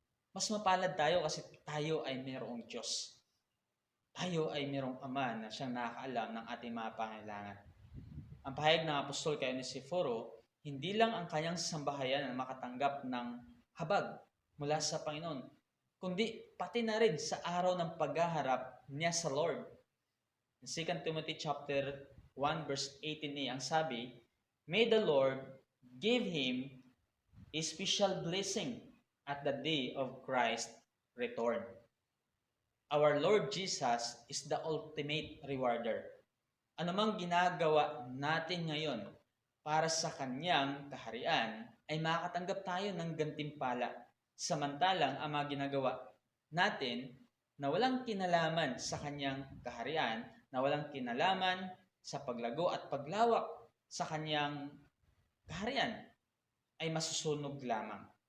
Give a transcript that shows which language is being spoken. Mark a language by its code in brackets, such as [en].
[tl] Mas mapalad tayo kasi tayo ay mayroong Diyos. Tayo ay mayroong Ama na siyang nakakaalam ng ating mga pangailangan. Ang pahayag ng Apostol kay Onesiforo, hindi lang ang kanyang sambahayan na makatanggap ng habag mula sa Panginoon, kundi pati na rin sa araw ng paghaharap niya sa Lord. [en] In 2 Timothy chapter 1 verse 18a, [tl] ang sabi, [en] may the Lord give him a special blessing at the day of Christ's return. Our Lord Jesus is the ultimate rewarder. [tl] Ano mang ginagawa natin ngayon para sa kanyang kaharian, ay makakatanggap tayo ng gantimpala. Samantalang ang mga ginagawa natin na walang kinalaman sa kanyang kaharian, na walang kinalaman sa paglago at paglawak sa kanyang kaharian, ay masusunog lamang.